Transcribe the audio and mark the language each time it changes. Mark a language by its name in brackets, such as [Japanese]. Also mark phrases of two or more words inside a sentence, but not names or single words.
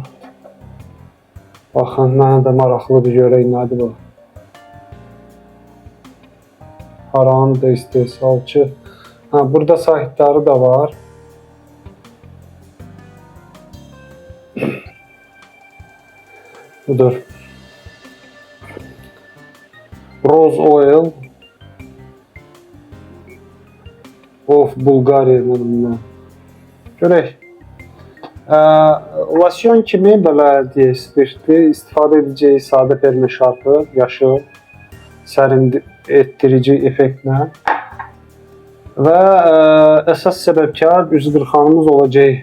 [Azerbaijani] Baxın, mənə də maraqlıdır, görək nədir bu. Haranıdır istehsalçı. Burada sahibləri da var. Budur. [English] Rose oil of Bulgaria. [Azerbaijani] Görək. Losyon kimi belə deyə spirtli istifadə edəcəyi sadə perme şarpı, yaşıl, sərin etdirici effektlə və əsas səbəbkar üz qırxanımız olacaq.